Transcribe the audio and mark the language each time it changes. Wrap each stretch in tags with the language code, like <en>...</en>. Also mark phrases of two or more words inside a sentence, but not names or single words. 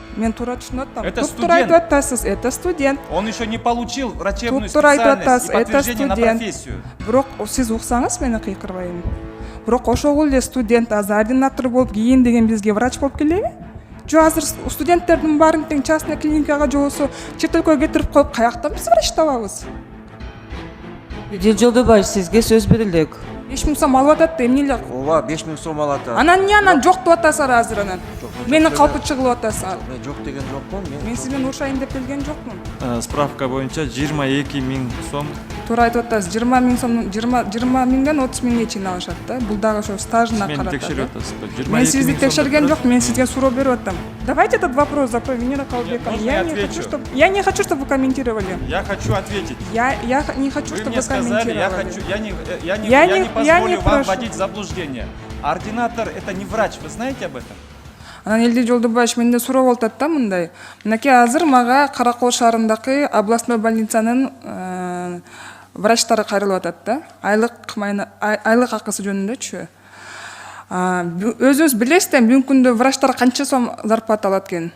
<ky>Мен тура түшүнүп атам.</ky> <ru>Это</ru> <ky>Туп-тура айтып атасыз,</ky> <ru>это студент. Он еще не получил врачебную</ru> <ky>Туп-тура айтып</ky> <ru>специальность</ru> <ky>атасыз,</ky> <ru>и это подтверждение на студент. профессию.</ru> <ky>Бирок сиз уксаңыз мени кыйкырбайм. Бирок ошол эле студент азыр ординатор болуп кийин деген бизге врач болуп келеби? Жо азыр студенттердин баарын тең частный клиникага же болбосо чет өлкөгө кетирип коюп каяктан биз врач табабыз? Эдил Жолдобаевич, сизге сөз берилет. 5000 сом алып атат да эмне эле? Ооба, 5000 сом алат. Анан эмне анан жок деп атасыздар азыр анан? Мени калпы чыгылып атасыздар. Мен жок деген жокмун. Мен сиз менен урушайын деп келген жокмун. Справка боюнча 22 000 сом. Туура айтып атасыз. 20 000 сом 20 миңден 30 миңге чейин алышат да. Бул дагы ошо стажына Мени карата. текшерип атасызбы? Мен сизди текшерген жок, мен сизге суроо берип атам.</ky> <ru>Давайте этот вопрос закроем. Венера Калбековна. Я не хочу, чтобы вы комментировали. Я хочу ответить. Я не хочу, Вы чтобы мне вы сказали, комментировали. я не я не позволю вам прошу. вводить в заблуждение. Ординатор это не врач, вы знаете об этом?</ru> <ky>Анан Элдил Жолдобаевич менде суроо болуп атат да мындай. Мынакей азыр мага Каракол шаарындагы областной больницанын врачтары кайрылып атат да. Айлык акысы жөнүндөчү. Өзүңүз билесиздер, бүгүнкү күндө врачтар канча сом зарплата алат экен?</ky>